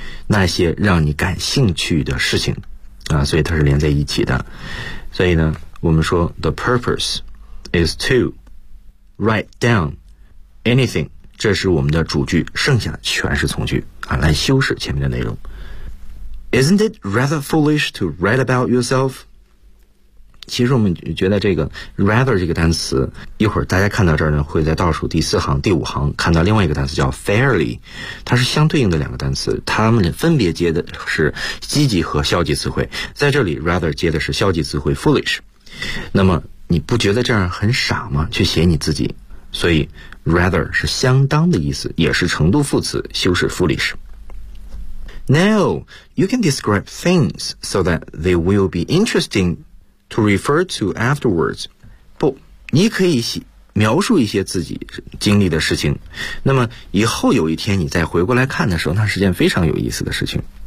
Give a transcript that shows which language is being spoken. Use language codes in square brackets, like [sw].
[zh] 那些让你感兴趣的事情啊，所以它是连在一起的。所以呢，我们说 [en] the purpose is to write down anything [zh] 这是我们的主句，剩下的全是从句啊，来修饰前面的内容。 [en] Isn't it rather foolish to write about yourself? [zh] 其实我们觉得这个 rather 这个单词，一会儿大家看到这儿呢，会在倒数第四行、第五行看到另外一个单词叫 fairly， 它是相对应的两个单词，它们分别接的是积极和消极词汇。在这里 rather 接的是消极词汇 foolish， 那么你不觉得这样很傻吗？去写你自己，所以 rather 是相当的意思，也是程度副词，修饰 foolish。 [en] No, you can describe things so that they will be interesting to refer to afterwards. [zh] 不，你可以描述一些自己经历的事情，那么以后有一天你再回过来看的时候，那是件非常有意思的事情。